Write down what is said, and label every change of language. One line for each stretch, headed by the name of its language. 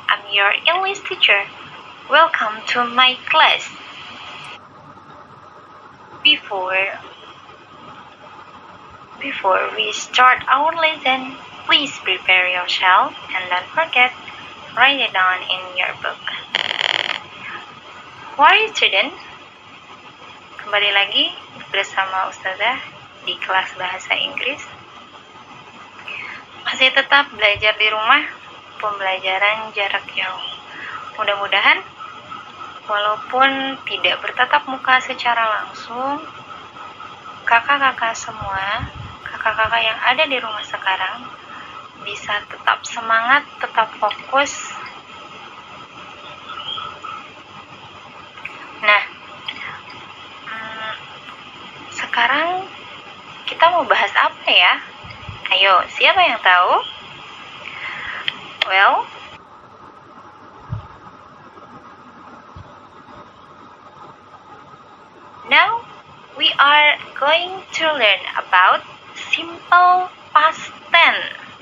English: I'm your English teacher. Welcome to my class. Before we start our lesson, please prepare yourself and don't forget, write it down in your book. Who are you, student?
Indonesian: Kembali lagi bersama Ustazah di kelas bahasa Inggris. Masih tetap belajar di rumah, pembelajaran jarak jauh. Mudah-mudahan walaupun tidak bertatap muka secara langsung, kakak-kakak semua, kakak-kakak yang ada di rumah sekarang bisa tetap semangat, tetap fokus. Nah, sekarang kita mau bahas apa ya? Ayo, siapa yang tahu?
English: Well, now we are going to learn about simple past tense.